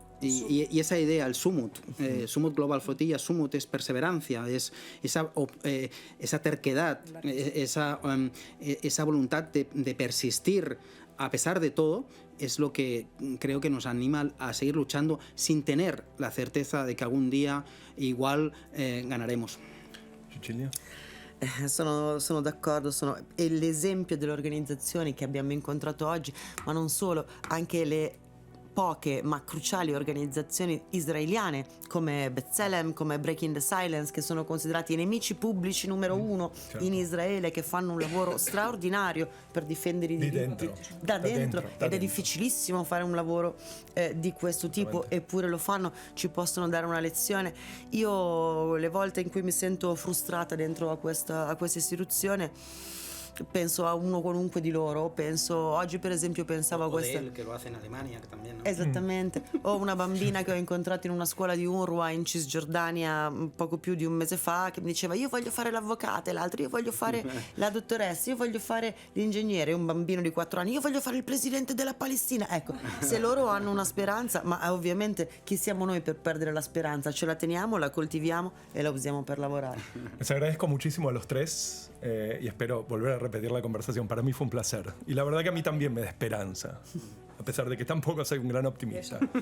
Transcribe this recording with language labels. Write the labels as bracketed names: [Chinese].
[Spanish] Y esa idea, el Sumut, Sumut Global Flotilla, Sumut es perseverancia, es esa terquedad, esa voluntad de persistir a pesar de todo, es lo que creo que nos anima a seguir luchando sin tener la certeza de que algún día igual ganaremos. Cecilia? [Italian] Sono d'accordo, è l'esempio delle organizzazioni che abbiamo incontrato oggi, ma non solo, anche le poche ma cruciali organizzazioni israeliane come B'Tselem, come Breaking the Silence, che sono considerati i nemici pubblici numero 1 in Israele, che fanno un lavoro straordinario per difendere i diritti da dentro, ed è difficilissimo fare un lavoro di questo tipo, eppure lo fanno, ci possono dare una lezione. Io le volte in cui mi sento frustrata dentro a questa istituzione, penso a uno qualunque di loro, oggi per esempio pensavo a questa, [Spanish] che lo hace in Alemania también, ¿no? [Italian] Esattamente, o una bambina che ho incontrato in una scuola di UNRWA in Cisgiordania poco più di un mese fa, che mi diceva io voglio fare l'avvocata, e l'altro io voglio fare la dottoressa, io voglio fare l'ingegnere, un bambino di 4 anni io voglio fare il presidente della Palestina. Ecco, se loro hanno una speranza, ma ovviamente chi siamo noi per perdere la speranza? Ce la teniamo, la coltiviamo e la usiamo per lavorare. [Spanish] Les agradezco muchísimo a los 3 y espero volver a repetir la conversación. Para mí fue un placer. Y la verdad que a mí también me da esperanza, a pesar de que tampoco soy un gran optimista.